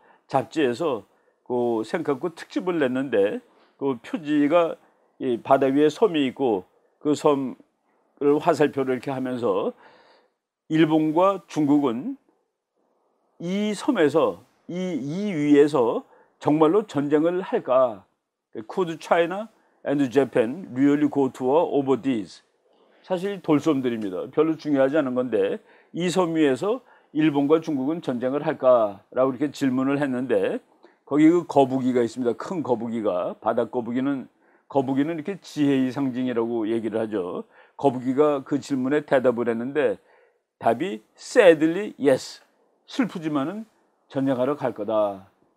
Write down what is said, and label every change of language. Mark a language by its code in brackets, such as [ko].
[ko] 잡지에서 그 생각고 특집을 냈는데, 그 표지가 이 바다 위에 섬이 있고 그 섬을 화살표를 이렇게 하면서 일본과 중국은 이 섬에서 이 위에서 정말로 전쟁을 할까? [en] Could China and Japan really go to war over these? [ko] 사실 돌섬들입니다. 별로 중요하지 않은 건데 이 섬 위에서 일본과 중국은 전쟁을 할까라고 이렇게 질문을 했는데, 거기 그 거북이가 있습니다. 큰 거북이가, 바다 거북이는 이렇게 지혜의 상징이라고 얘기를 하죠. 거북이가 그 질문에 대답을 했는데 답이 [en] sadly yes, [ko] 슬프지만은 전쟁하러 갈 거다.